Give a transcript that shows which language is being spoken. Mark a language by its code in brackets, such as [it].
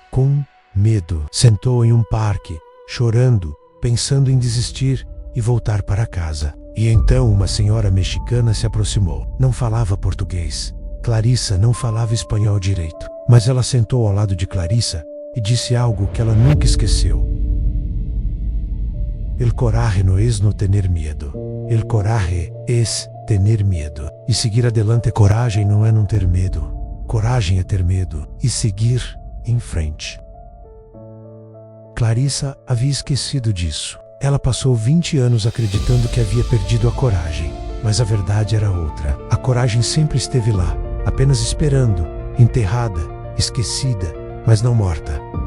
[pt] com medo. Sentou em um parque, chorando, pensando em desistir e voltar para casa. E então uma senhora mexicana se aproximou. Não falava português. Clarissa não falava espanhol direito, mas ela sentou ao lado de Clarissa e disse algo que ela nunca esqueceu. [es] El coraje no es no tener miedo. El coraje es tener miedo. E seguir adelante. [pt] Coragem não é não ter medo. Coragem é ter medo e seguir em frente. Clarissa havia esquecido disso. Ela passou 20 anos acreditando que havia perdido a coragem, mas a verdade era outra. A coragem sempre esteve lá, apenas esperando, enterrada, esquecida, mas não morta.